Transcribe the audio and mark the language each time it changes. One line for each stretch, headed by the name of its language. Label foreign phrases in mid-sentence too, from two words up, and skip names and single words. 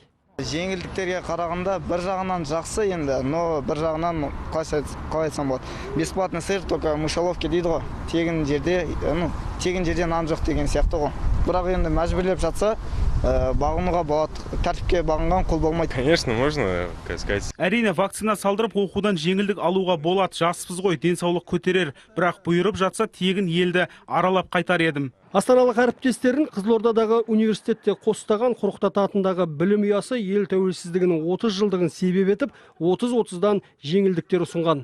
Kazakh: Жеңілдіктерге қарағанда бір жағынан жақсы енді, но бір жағынан қалай айтсам болады.
Russian: Бесплатный сыр, только мышеловка
Kazakh: дейді ғой. Тегін жерде нан жоқ деген сияқты ғой. Бірақ енді мәжбүрлеп жатса, бағынуға болады. Тәртіпке бағынған құл болмайды.
Russian: Конечно, можно сказать.
Kazakh: Әрине, вакцина салдырып оқудан жеңілдік алуға болады. Жаспыз ғой, денсаулық көтерер. Бірақ бұйырып жатса, тегін елді аралап қайтар едім. Астаналық әріптестерін Қызылордадағы университетте қостаған Қорқыт Ата атындағы білім ұясы ел тәуелсіздігінің 30 жылдығын себеп етіп, 30-30-дан жеңілдіктер ұсынған.